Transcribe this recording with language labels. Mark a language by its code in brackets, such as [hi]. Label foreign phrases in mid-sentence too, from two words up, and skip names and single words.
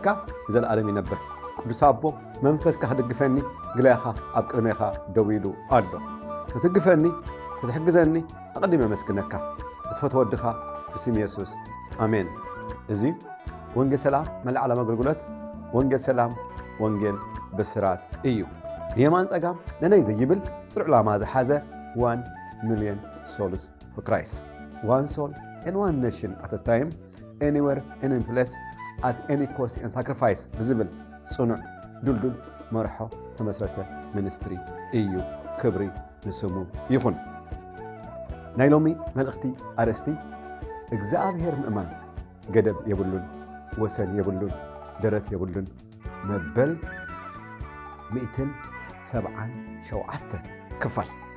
[ti] ዘለዓለም ይነብር። ቅዱስ አቦ መንፈስካ ክድግፈኒ ግላይኻ ኣብ ቅድሜኻ ደው ኢሉ ኣሎ። ክትግፈኒ ክትሕግዘኒ ኣቐዲመ መስግነካ እትፈትዎ ወድኻ ብስም ኢየሱስ ኣሜን። እዚ ወንጌል ሰላም መልዓለም ኣገልግሎት ወንጌል ሰላም ወንጌል ብስራት እዩ። የማን ጸጋም ነነይ ዘይብል ጽሩዕ ዕላማ ዝሓዘ [en] 1 million souls for Christ. One soul and one nation at a time, anywhere, any place, at any cost and sacrifice. Visible, [ti] ጽኑዕ ዱልዱል መርሖ ተመስረተ ሚኒስትሪ እዩ። ክብሪ ንስሙ ይኹን። ናይ ሎሚ መልእኽቲ ኣርእስቲ እግዚአብሔር ምእማን ገደብ የብሉን ወሰን የብሉን ደረት የብሉን መበል 177 ክፋል